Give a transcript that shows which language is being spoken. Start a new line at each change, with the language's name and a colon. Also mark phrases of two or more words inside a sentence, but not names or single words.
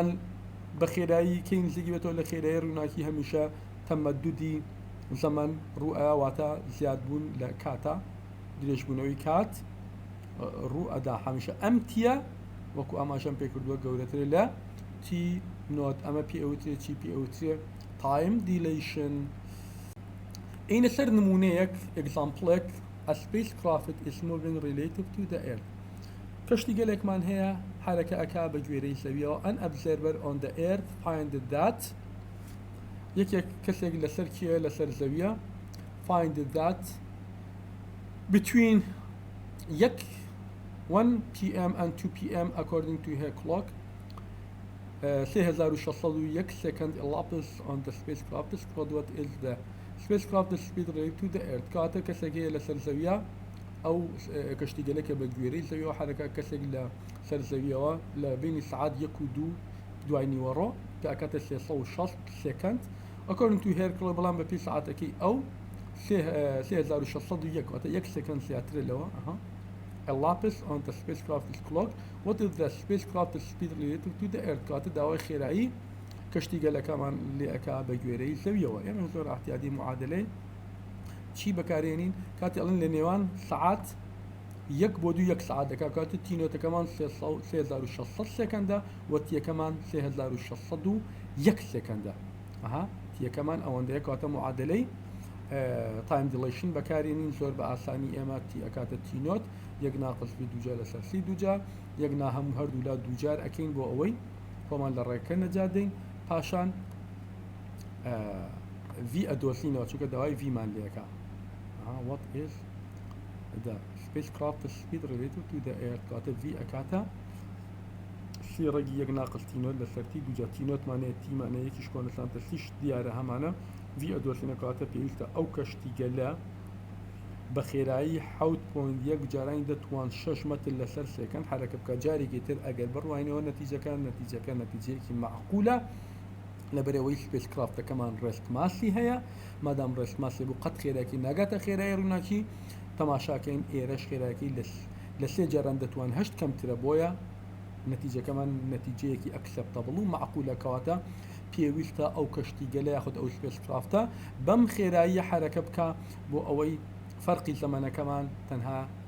Central Kurdish: بە خێرایی کەی نزیکی بێتەوە لە خێرایی ڕووناکی هەمیشە تەمەدودی زەمان ڕوئە واتە زیادبوون لە کاتە درێژبوونەوەی کات ڕوو ئەدا هەمیشە ئەم تیە وەکو ئاماژەم پێ کردووە گەورەتر لە تی نۆت ئەمە پێ ئەوترێ چی پێ ئەوترێ
English: time dilation
Central Kurdish: ئینە سەر نمونەیەک ئێگزامپڵێک
English: a spacecraft is moving relative to the earth
Central Kurdish: کەشتی گەلێکمان هەیە حرەکە ئەکا بە گوێرەی زەویەوە
English: an observer on the earth find that
Central Kurdish: یەکێک کەسێک لەسەر کیە لەسەر زەویە
English: find that between 1 p.m. and 2 p.m. according to her clock 3601 second elapsed on the spacecraft described what is the spacecraft speed relative to the earth
Central Kurdish: کاتە کەسێکی لەسەر زەویە ئەو کەشتی گەلێکە بە گوێرەی زەویەوە حرەکە کەسێک لە سەر زەویەوە لە بینی سعات 1 و 2 دوای نیوەڕۆ کە ئەکاتە 360 سکند
English: according to her clock
Central Kurdish: بەڵام بە پێی سعاتەکەی ئەو 3601 واتە 1 سکند زیاترە لەوە
English: elapsed on the spacecraft's clock what is the spacecraft's speed relative to the earth
Central Kurdish: کاتە داوای خێرایی کەشتی گەلەکەمان لێ ئەکا بە گوێرەی زەویەوە ئێمە زۆر احتیاطی معادلەی چی بەکارێنین کاتی ئەڵێن لە نێوان سعات 1 بۆ 2 1 سعات دەکا کاتە تینۆتەکەمان 3600 سکەندە و تیەکەمان 3601 سکەندە تیەکەمان ئەوەندەیە کاتە معادلەی
English: time dilation
Central Kurdish: بەکارێنین زۆر بە ئاسانی ئێمە تی ئەکاتە تینۆت یەک ناقص دووجا لەسەر سی دووجا یەک ناهەموو هەردوو لا دووجار ئەکەین بۆ ئەوەی خۆمان لە ڕێکەکە نەجادەین پاشان ڤ ئەدۆسینەوە چونکە داوای ڤمان لێەکە
English: what is the spacecraft speed related to the earth
Central Kurdish: کاتە ڤ ئەکاتە سی ڕێگی یەک ناقص تینۆت لەسەر تی دووجا تینۆتمانەیە تیمانە یەکیش کۆنستانتە سیش دیارە هەمانە ڤ ئەدۆسینە کاتە پێویستە ئەو کەشتی گەلە بە خێرایی 7.1 جارانی دەتوان 6 مەتر لەسەر سێکەند حرەکە بکە جارێکی تر ئەگەر بڕوانەوە نەتیجەکە نەتیجەیەکی معقولە لەبەرەوەی سپێسکرافتەکەمان
English: rest mass
Central Kurdish: هەیە مادام
English: rest mass
Central Kurdish: بوو قەت خێراکی ناگاتە خێرایی ڕووناکی تەماشاکەین ئێرەش خێراکی لە سێ جاران دەتوان 8 کەمترە بۆیە نەتیجەکەمان نەتیجەیەکی ئەکسەپتەبڵ و معقولە کەواتە پێویستە ئەو کەشتی گەلە یاخود ئەو سپێسکرافتە بەم خێرایی حرەکە بکە بۆ ئەوەی فەرقی زەمانەکەمان تەنها